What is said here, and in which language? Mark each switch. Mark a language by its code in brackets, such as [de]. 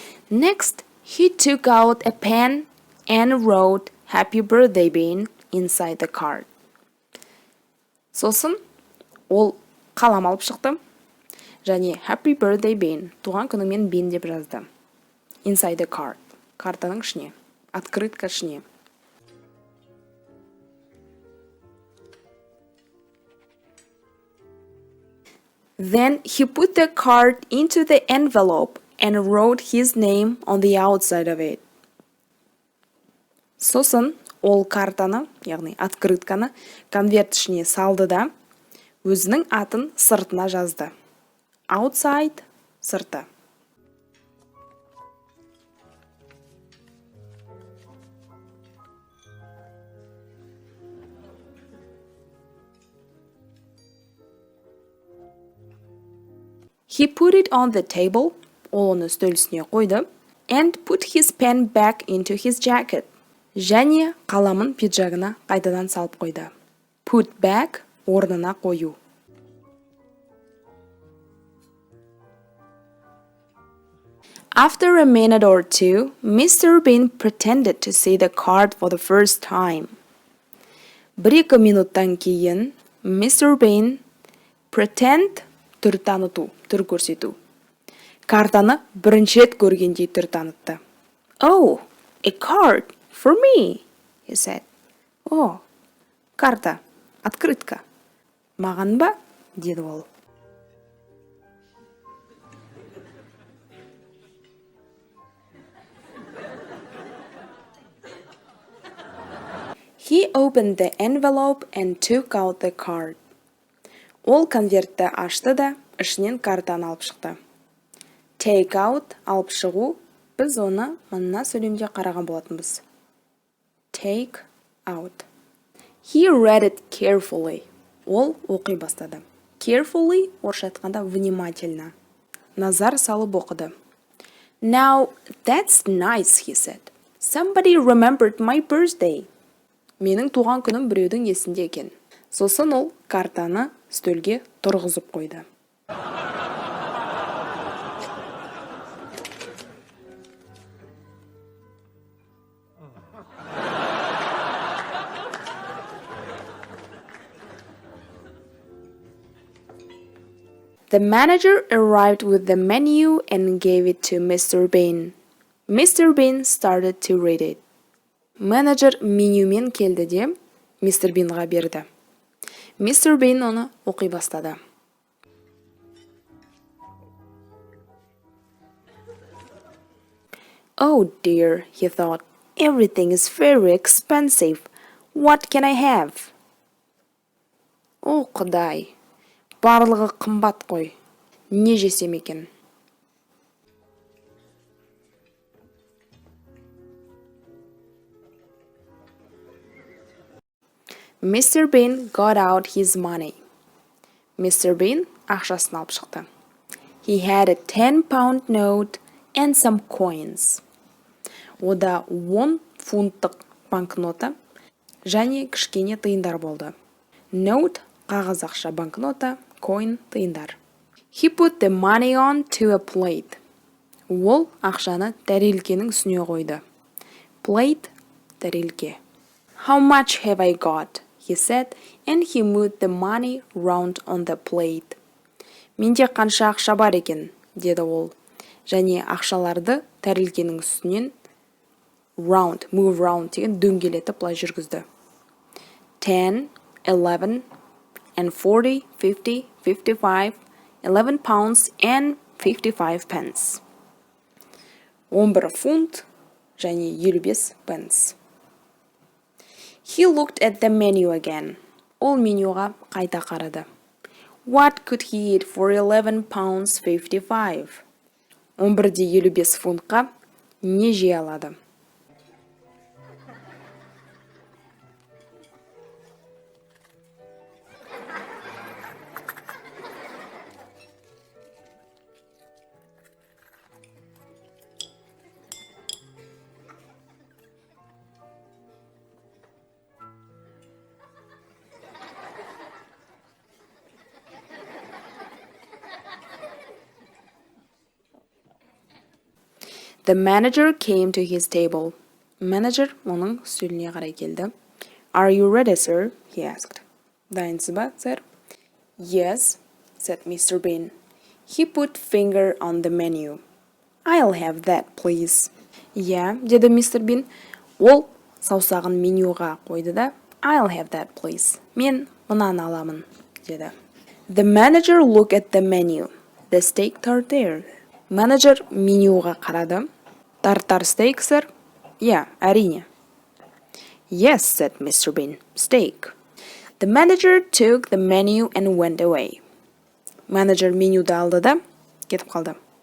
[en] Next, he took out a pen and wrote Happy Birthday Bean inside the card. [kk] Сосын ол қалам алып шықты және [en] Happy Birthday Bean, [kk] туған күніңмен Бин деп жазды. [en] Inside the card, [kk] картаның ішіне, открытка ішіне. [en] Then he put the card into the envelope and wrote his name on the outside of it. [kk] Сосын ол картаны, яғни открытканы, конверт ішіне салды да, өзінің атын сыртына жазды. [en] Outside – [kk] сырты. [en] He put it on the table, [kk] ол оны үстел үстіне қойды, [en] and put his pen back into his jacket. [kk] Және қаламын пиджагына қайтадан салып қойды. [en] Put back [kk] – орнына қою. [en] After a minute or two, Mr. Bean pretended to see the card for the first time. [kk] Бір-екі минуттан кейін, Mr. Bean pretend – түр таныту, түр көрсету. Картаны бірінші рет көргендей түр танытты. [en] Oh, a card for me, he said. [kk] Oh, карта, открытка. Маған ба? Деді ол. [en] He opened the envelope and took out the card. [kk] Ол конвертті ашты да, ішінен картаны алып шықты. [en] Take out [kk] – алып шығу, біз оны мына сөйлемде қараған болатынбыз. [en] Take out. He read it carefully. [kk] Ол оқи бастады. Carefully – орысша айтқанда [ru] внимательно. [kk] Назар салып оқыды. [en] Now, that's nice, he said. Somebody remembered my birthday. [kk] Менің туған күнім біреудің есінде екен. Сосын ол картаны стөлге тұрғызып қойды. [en] The manager arrived with the menu and gave it to Mr. Bean. Mr. Bin started to read it. [kk] Менеджер менюмен келді де Мистер Бинға берді. Мистер Бин оны оқи бастады. [en] Oh dear, he thought. Everything is very expensive. What can I have? [kk] О, Құдай, барлығы қымбат қой. Не жесем екен? [en] Mr. Bin got out his money. Mr. [kk] Bin ақшасын алып шықты. [en] He had a 10-pound note and some coins. [kk] Ода 10 фунттық банкнота және кішкене тиындар болды. Note қағаз ақша, банкнота, coin тиындар. [en] He put the money on to a plate. [kk] Ол ақшаны тәрелкенің үстіне қойды. Plate тәрелке. [en] How much have I got? He said, and he moved the money round on the plate. [kk] Менде қанша ақша бар екен, деді ол. Және ақшаларды тәрелкенің үстінен [en] move round [kk] деген дөңгелетіп былай жүргізді. [en] 10, 11, and 40, 50, 55, 11 pounds and 55 pence. [kk] 11 фунт және 55 pence. [en] He looked at the menu again. [kk] Ол менюға қайта қарады. [en] What could he eat for 11 pounds 55? [kk] 11.55 фунтқа не жей алады? [en] The manager came to his table. [kk] Manager оның үстеліне қарай келді. [en] Are you ready, sir? He asked. [kk] Дайынсыз ба, сэр? [en] Yes, said Mr. Bin. He put finger on the menu. I'll have that, please. Yeah, [kk] деді Мистер Бин. Ол саусағын менюға қойды да, [en] I'll have that, please. [kk] Мен мынаны аламын, деді. [en] The manager looked at the menu. The steak tartare. [kk] Менеджер менюға қарады. [en] Tartare steak, sir? Yeah, [kk] әрине. [en] Yes, said Mr. Bin. Steak. The manager took the menu and went away. [kk] Менеджер менюді алды да, кетіп қалды.